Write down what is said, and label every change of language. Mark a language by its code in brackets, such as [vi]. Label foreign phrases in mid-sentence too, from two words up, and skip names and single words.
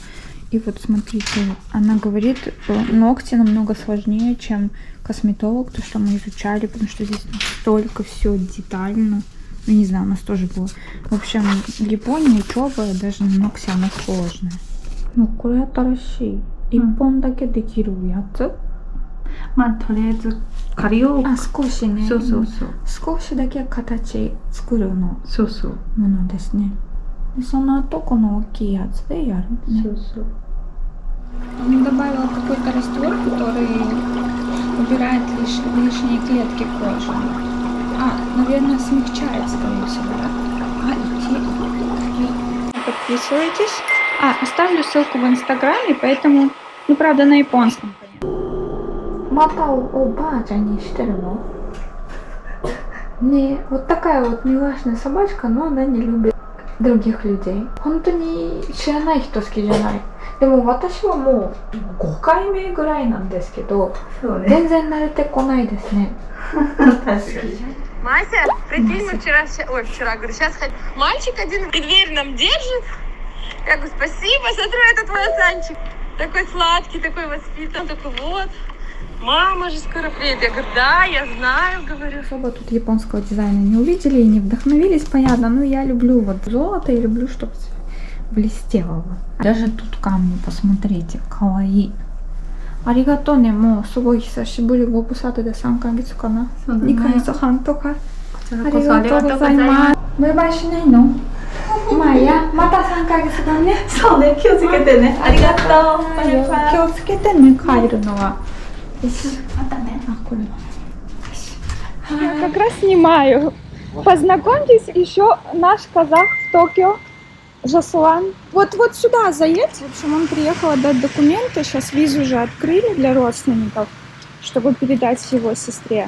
[ru] И вот смотрите, она говорит, ногти намного сложнее, чем косметолог, то, что мы изучали, потому что здесь настолько все детально. Ну, не знаю, у нас тоже было. В общем, в Японии учеба даже на ногти она сложная. Ну, [ja] これ新しい。1本だけできるやつ？まあとりあえず借りよう。少しね。そう。少しだけ形作るのそう。ものですね。でその後この大きいやつでやるね。そう。 [ru] Он добавил какой-то раствор, который убирает лишние клетки кожи. Наверное, смягчает, скорее всего, да? Подписывайтесь. Оставлю ссылку в инстаграме, поэтому, ну, правда, на японском. Мата о баджа не штырно. Не, вот такая вот милашная собачка, но она не любит других людей. [ja] 本当に知らない人好きじゃない。でも私はもう5回目ぐらいなんですけど、全然慣れてこないですね。確かに。 [ru] Мася, прикинь, мы вчера, говорю, сейчас мальчик один дверь нам держит, Я говорю, спасибо, смотрю, это твой Асанчик. Такой сладкий, такой воспитанный. Он такой, вот, мама же скоро приедет. Я говорю, да, я знаю, говорю. Особо тут японского дизайна не увидели и не вдохновились, понятно. Но я люблю вот золото и люблю, чтобы блестело. Даже тут камни, посмотрите, каваи. [ja] ありがとうね, もうすごい久しぶり、ご無沙汰で3ヶ月かな。2ヶ月半とか。ありがとうございます。バイバイしないの？まあいや、また3ヶ月だね。そうね、気をつけてね。ありがとう。気をつけてね、帰るのは。よし、またね。あ、 [ru] これ。Я как раз снимаю. Познакомьтесь, еще наш казах в Токио, Жасулан. Вот сюда заедь. В общем, он приехал отдать документы. Сейчас визу уже открыли для родственников, чтобы передать его сестре.